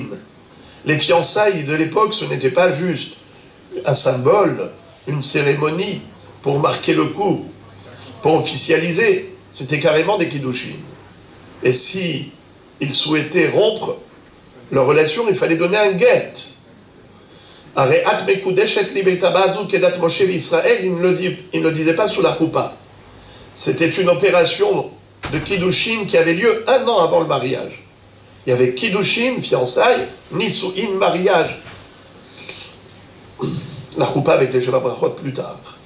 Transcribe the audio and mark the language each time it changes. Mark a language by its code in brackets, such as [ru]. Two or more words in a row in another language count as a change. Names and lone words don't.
[fr] Les fiançailles de l'époque, ce n'était pas juste un symbole, une cérémonie pour marquer le coup, pour officialiser. C'était carrément des Kiddushin. Et si ils souhaitaient rompre leur relation, il fallait donner un guet. [he] הרי את מקודשת לי בטבעת זו כדת משה וישראל, [fr] il ne le disait pas sous la choupa. C'était une opération de Kiddushin qui avait lieu 1 an avant le mariage. Il y avait Kiddushin, fiançailles, Nisu'in, mariage. La choupa avec les [he] שבע ברכות [fr] plus tard.